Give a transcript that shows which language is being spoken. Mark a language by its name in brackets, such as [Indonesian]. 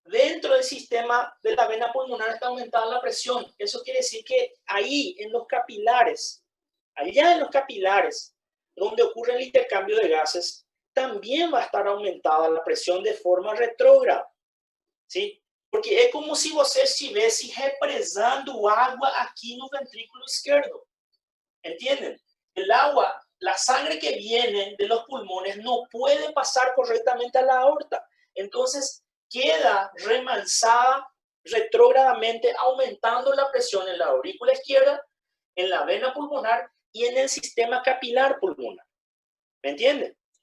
[Spanish] dentro del sistema de la vena pulmonar está aumentada la presión. Eso quiere decir que ahí, en los capilares, allá en los capilares, donde ocurre el intercambio de gases, también va a estar aumentada la presión de forma retrógrada. ¿Sí? [Portuguese] Porque é como se você estivesse represando água aqui no ventrículo izquierdo. [Spanish] ¿Entienden? El agua, la sangre que viene de los pulmones no puede pasar correctamente a la aorta. Entonces queda remanzada retrógradamente, aumentando la presión en la aurícula izquierda, en la vena pulmonar y en el sistema capilar pulmonar. ¿Me entienden?